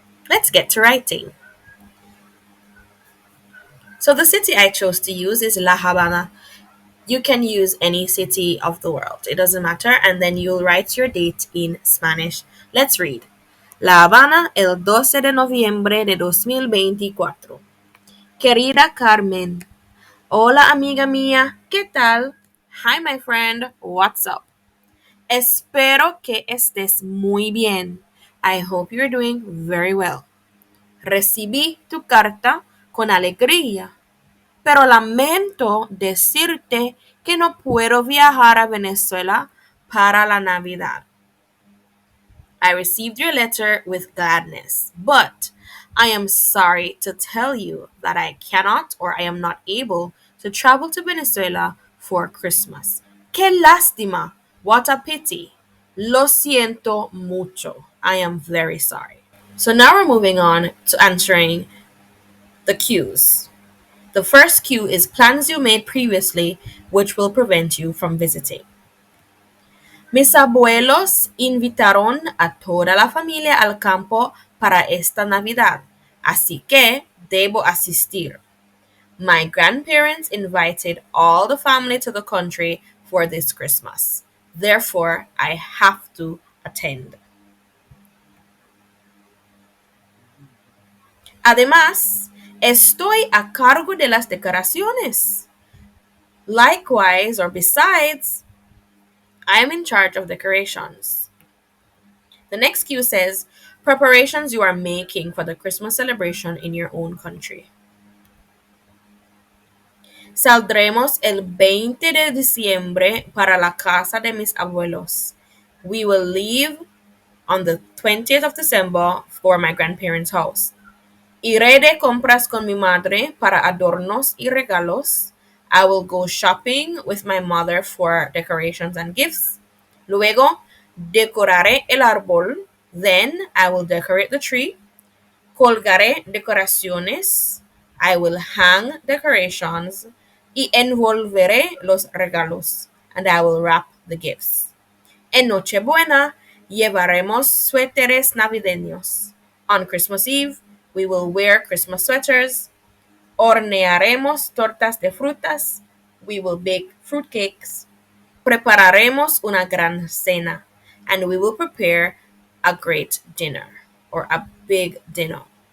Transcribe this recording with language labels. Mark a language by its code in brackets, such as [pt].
[en] Let's get to writing. So the city I chose to use is La Habana. You can use any city of the world, it doesn't matter, and then you'll write your date in Spanish. Let's read. [es] La Habana, el 12 de noviembre de 2024. Querida Carmen, hola amiga mía, ¿qué tal? [en] Hi my friend, what's up? [es] Espero que estés muy bien. [en] I hope you're doing very well. [es] Recibí tu carta con alegría, pero lamento decirte que no puedo viajar a Venezuela para la Navidad. [en] I received your letter with gladness, but I am sorry to tell you that I cannot or I am not able to travel to Venezuela for Christmas. [es] ¡Qué lástima! [en] What a pity. [es] Lo siento mucho. [en] I am very sorry. So now we're moving on to answering the cues. The first cue is plans you made previously which will prevent you from visiting. [es] Mis abuelos invitaron a toda la familia al campo para esta Navidad, así que debo asistir. [en] My grandparents invited all the family to the country for this Christmas. Therefore, I have to attend. [es] Además, estoy a cargo de las decoraciones. [en] Likewise, or besides, I am in charge of decorations. The next cue says preparations you are making for the Christmas celebration in your own country. [es] Saldremos el 20 de diciembre para la casa de mis abuelos. [en] We will leave on the 20th of December for my grandparents' house. [es] Iré de compras con mi madre para adornos y regalos. [en] I will go shopping with my mother for decorations and gifts. [es] Luego, decoraré el árbol. [en] Then, I will decorate the tree. [es] Colgaré decoraciones. [en] I will hang decorations. [es] Y envolveré los regalos. [en] And I will wrap the gifts. [es] En Nochebuena, llevaremos suéteres navideños. [en] On Christmas Eve, we will wear Christmas sweaters. [es] Hornearemos tortas de frutas. [en] We will bake fruit cakes. [es] Prepararemos una gran cena. [en] And we will prepare a great dinner or a big dinner.